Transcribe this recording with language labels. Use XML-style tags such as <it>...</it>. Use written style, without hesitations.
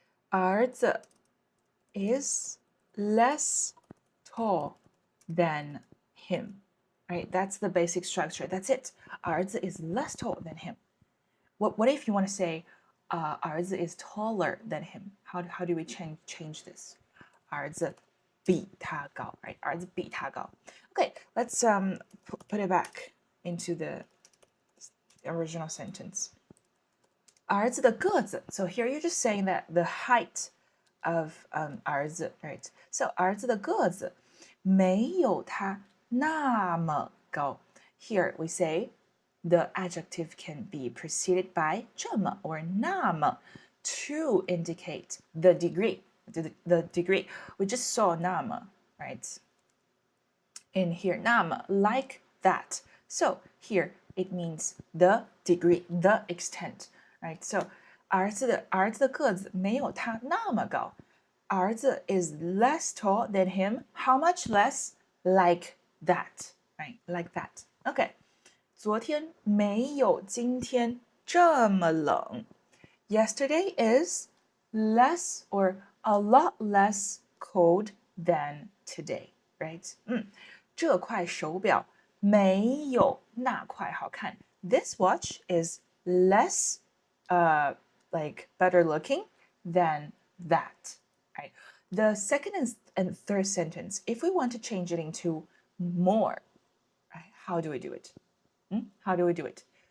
<en>儿子 is less tall than him. Right? That's the basic structure. That's it. 儿子 is less tall than him. What if you want to say 儿子 is taller than him? How do we change this?</en> <zh>儿子比他高 right? 儿子比他高</zh> <en>Okay, let's put it back into the original sentence.</en> <zh>儿子的个子</zh> <en>So here you're just saying that the height of 儿子 right? So</en> <zh>儿子的个子没有他那么高</zh> <en>Here we say the adjective can be preceded by 这么 or 那么 to indicate the degree. The degree. We just saw 那么 right? In here, 那么 like that. So here it means the degree, the extent, right?</en> <zh>So 儿子的个子没有他那么高。</zh> <en>儿子 is less tall than him. How much less? Like that, right? Like that. Okay.</en> <zh>昨天没有今天这么冷。</zh> <en>Yesterday is less or a lot less cold than today, right?</en> <zh>这块手表没有那块好看。</zh> <en>This watch is less like better looking than that, right? The second and third sentence, if we want to change it into more, right, how do we do it? How do we do it?</en>